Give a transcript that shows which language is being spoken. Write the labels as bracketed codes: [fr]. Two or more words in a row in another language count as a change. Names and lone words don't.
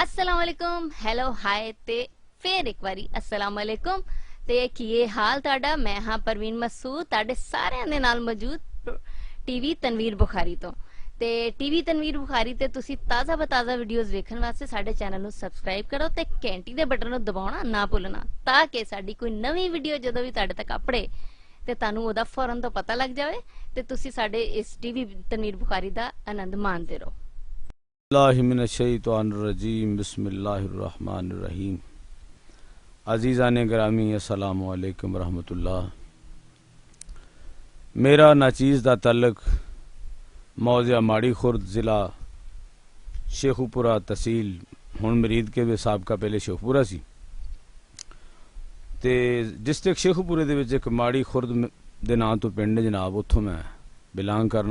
[ar] السلام عليكم, [en] hello hi [pa] تے فیر اک باری [ar] السلام عليكم [pa] تے کی حال تاڈا. میں آں پروین مسعود تاڈے سارے دے نال موجود ٹی وی تنویر بخاری تو تے ٹی وی تنویر بخاری تے تسی تازہ بتازہ ویڈیوز ویکھن واسطے ساڈے چینل نوں سبسکرائب کرو تے گھنٹی دے بٹن نوں دباؤنا نا بھلنا تاکہ ساڈی کوئی نوی ویڈیو جدوں بھی تاڈے تک اپڑے تے تانوں اودا فوراً تو پتا لگ جائے تے تسی ساڈے اس ٹی وی تنویر بخاری دا آنند ماندے رہو. [ar] رجيم بسم الله الرحمن الرحيم. [pa] عزیزان گرامی [ar] السلام عليكم رحمة الله. [pa] میرا ناچیز دا تعلق موضع ماڑی خرد ضلع شیخوپورہ تحصیل ہن مرید کے وے سابقہ پہلے شیخوپورہ سی تے ڈسٹرکٹ شیخوپورے دے وچ اک ماڑی خرد دے ناں تو پنڈ جناب، اتھوں میں بلانگ کرنا.